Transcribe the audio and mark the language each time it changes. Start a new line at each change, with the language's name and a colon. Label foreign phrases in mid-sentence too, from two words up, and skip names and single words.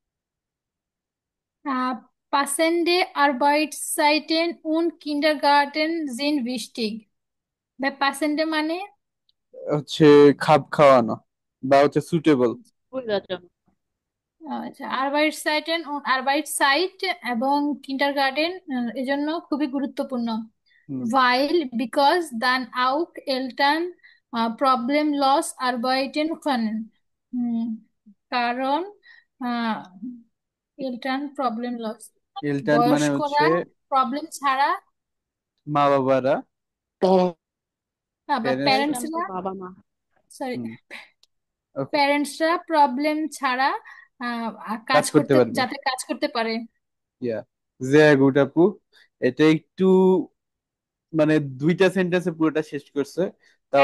German: Passende Arbeitszeiten und Kindergarten sind wichtig.
Bangla: বা passende মানে হচ্ছে খাপ খাওয়ানো বা হচ্ছে সুটেবল। সুবিধাজনক। আচ্ছা, আরবাইট সাইট এবং কিন্ডারগার্টেন এজন্য খুবই গুরুত্বপূর্ণ।
German: Weil because dann auch Eltern problemlos arbeiten können.
Bangla: কারণ
German: Eltern problemlos
Bangla: ইলটার্ন মানে হচ্ছে বয়স্করা প্রবলেম ছাড়া, মা বাবারা, বা প্যারেন্টস। এলটান তো প্যারেন্টসরা, বাবা মা। সরি, হুম, ওকে, প্যারেন্টসরা প্রবলেম ছাড়া কাজ কাজ করতে করতে, পারবে। যাতে কাজ করতে পারে। ইয়া,
German: sehr gut
Bangla: আপু, এটা একটু মানে দুইটা সেন্টেন্সে পুরোটা শেষ করছে, তাও